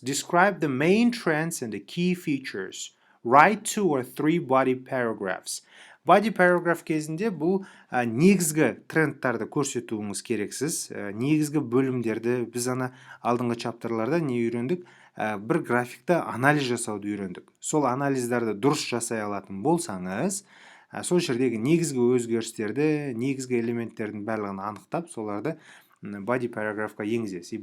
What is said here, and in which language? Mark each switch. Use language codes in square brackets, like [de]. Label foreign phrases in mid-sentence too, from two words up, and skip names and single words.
[en] Describe the main trends and the key features. Write 2 or 3 body paragraphs. Body paragraph [kk] кезінде бұл негізгі трендтарды көрсетуіңіз керексіз. Негізгі бөлімдерді біз алдыңғы чаптарларда не үйрендік? Бір графикті анализ жасауды үйрендік. Сол анализдерді дұрыс жасай алатын болсаңыз, сол жердегі негізгі өзгерістерді, негізгі элементтердің барлығын анықтап, соларды [en] body paragraphқа [kk] енгізесіз.